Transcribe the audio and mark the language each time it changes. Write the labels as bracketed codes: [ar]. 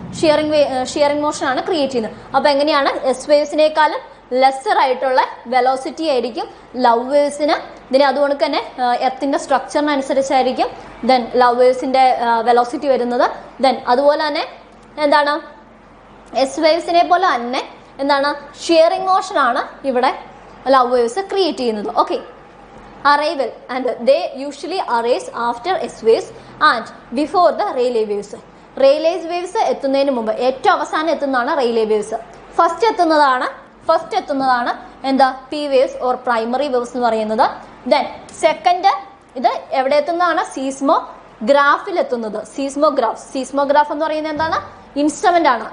[ml] Shearing motion ആണ് create ചെയ്യുന്നത്. അപ്പൊ എങ്ങനെയാണ്? എസ് വേവ്സിനേക്കാളും ലെസർ ആയിട്ടുള്ള വെലോസിറ്റി ആയിരിക്കും ലവ് വേവ്സിന്. ഇതിന് അതുകൊണ്ട് തന്നെ എർത്തിന്റെ സ്ട്രക്ചറിനനുസരിച്ചായിരിക്കും ദെൻ ലവ് വേവ്സിന്റെ വെലോസിറ്റി വരുന്നത്. ദെൻ അതുപോലെ തന്നെ എന്താണ്? എസ് വേവ്സിനെ പോലെ തന്നെ എന്താണ്? ഷിയറിംഗ് മോഷൻ ആണ് ഇവിടെ ലവ് വേവ്സ് ക്രിയേറ്റ് ചെയ്യുന്നത്. [en] Okay, arrival and they usually arise after S waves and before the Rayleigh waves. [ml] Rayleigh waves എത്തുന്നതിന് മുമ്പ്, ഏറ്റവും അവസാനം എത്തുന്നതാണ് റെയിലേ വേവ്സ്. ഫസ്റ്റ് എത്തുന്നതാണ് എന്താ? P waves or primary waves എന്ന് പറയുന്നത്. ദെൻ സെക്കൻഡ് ഇത് എവിടെ എത്തുന്നതാണ്? സീസ്മോഗ്രാഫിൽ എത്തുന്നത്. സീസ്മോഗ്രാഫ് എന്ന് പറയുന്നത് എന്താണ്? ഇൻസ്ട്രുമെന്റ് ആണ്.